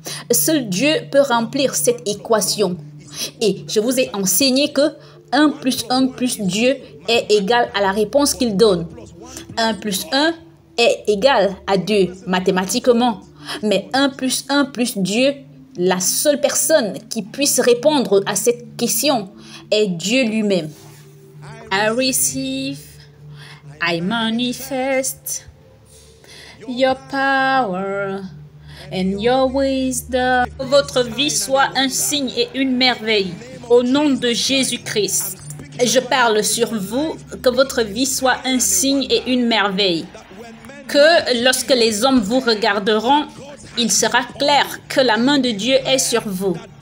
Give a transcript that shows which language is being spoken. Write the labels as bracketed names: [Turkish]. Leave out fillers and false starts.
[French] Seul Dieu peut remplir cette équation. Et je vous ai enseigné que 1 plus 1 plus Dieu est égal à la réponse qu'il donne. 1 plus 1 est égal à 2 mathématiquement. Mais 1 plus 1 plus Dieu, la seule personne qui puisse répondre à cette question est Dieu lui-même. [English] I receive, I manifest your power and your wisdom. [French] Que votre vie soit un signe et une merveille. Au nom de Jésus-Christ, je parle sur vous, que votre vie soit un signe et une merveille. Que lorsque les hommes vous regarderont, il sera clair que la main de Dieu est sur vous.